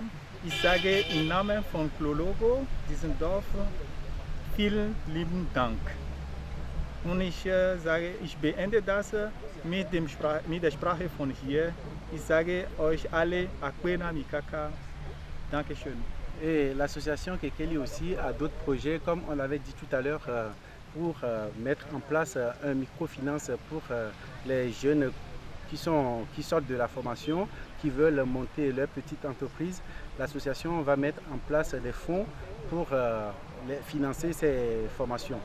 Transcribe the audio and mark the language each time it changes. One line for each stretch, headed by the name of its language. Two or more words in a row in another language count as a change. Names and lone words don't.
German: Ich sage im Namen von Kolologo, diesem Dorf, vielen lieben Dank. Und ich sage, ich beende das mit der Sprache von hier. Ich sage euch alle,
Ewe: Akwena Mikaka,
German: Dankeschön.
French: Et l'association Kekeli aussi a d'autres projets, comme on l'avait dit tout à l'heure, pour mettre en place un microfinance pour les jeunes qui sortent de la formation, qui veulent monter leur petite entreprise. L'association va mettre en place des fonds pour financer ces formations.